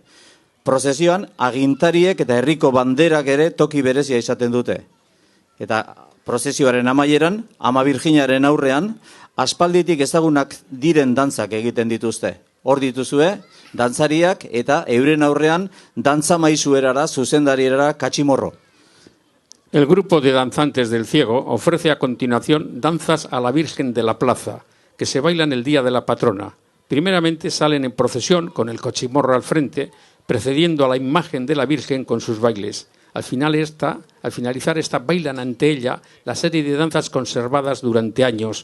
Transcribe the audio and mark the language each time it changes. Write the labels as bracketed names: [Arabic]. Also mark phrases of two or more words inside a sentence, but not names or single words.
[Basque] Prozesioan, agintariek eta herriko banderak ere toki berezia izaten dute. Eta prozesioaren amaieran, Ama Birjinaren aurrean, aspalditik ezagunak diren dantzak egiten dituzte. Hor dituzue, dantzariak eta euren aurrean dantza maizuerara, zuzendarierara katximorro. [Spanish] El grupo de danzantes del Ciego ofrece a continuación danzas a la Virgen de la Plaza, que se bailan el día de la patrona. Primeramente salen en procesión con el cochimorro al frente, precediendo a la imagen de la Virgen con sus bailes. Al finalizar esta, bailan ante ella la serie de danzas conservadas durante años.